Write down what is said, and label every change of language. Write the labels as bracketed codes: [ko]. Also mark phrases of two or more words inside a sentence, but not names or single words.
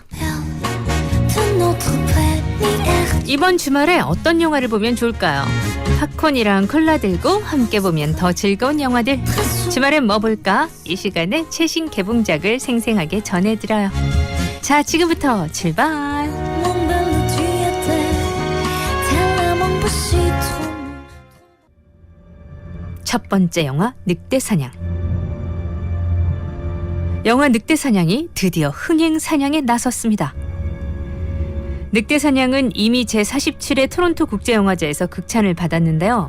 [fr] Tout notre première [ko] 이번 주말에 어떤 영화를 보면 좋을까요? 팝콘이랑 콜라 들고 함께 보면 더 즐거운 영화들. 주말엔 뭐 볼까? 이 시간에 최신 개봉작을 생생하게 전해드려요. 자, 지금부터 출발. [fr] Mon belle tu étais tellement beau trop. [ko] 첫 번째 영화 늑대사냥. 영화 늑대사냥이 드디어 흥행사냥에 나섰습니다. 늑대사냥은 이미 제47회 토론토 국제영화제에서 극찬을 받았는데요.